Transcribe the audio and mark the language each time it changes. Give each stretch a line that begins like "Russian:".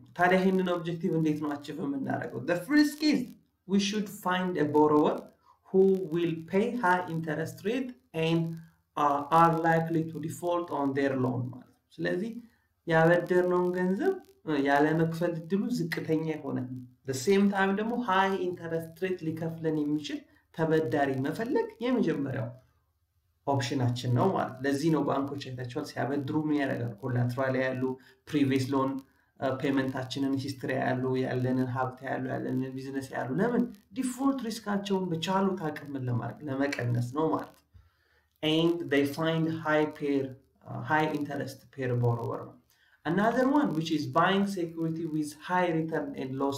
Amharic: ታዲያ ይሄንን ኦብጀክቲቭ እንዴት ነው አቺቭ የምናደርገው?
English: the first is we should find a borrower who will pay high interest rate and are likely to default on their loan
Amharic: ማለት። ስለዚህ ያበደርነውን ገንዘብ ያለ መክፈል እድሉ ዝቅተኛ ይሆናል
English: the same time
Amharic: ደግሞ
English: high interest rate
Amharic: ሊከፍለን የሚችል ተበዳሪ መፈለግ የመጀመሪያው ኦፕሽናችን ነው ማለት ለዚህ ነው ባንኮች አይታችኋል ሲያበድሩ ምን ያደርጋሉ ኮላትራል ያሉ ፕሪቪየስ ሎን ፔመንታችንን ሂስትሪ ያሉ ያለንን ሀብት ያሉ ያለንን ቢዝነስ ያሉ ለምን ዲፎልት ሪስካቸውን በቻሉት አቅም ለመቀነስ ነው ማለት
English: and they find high interest pair borrower another one which is buying security with high return and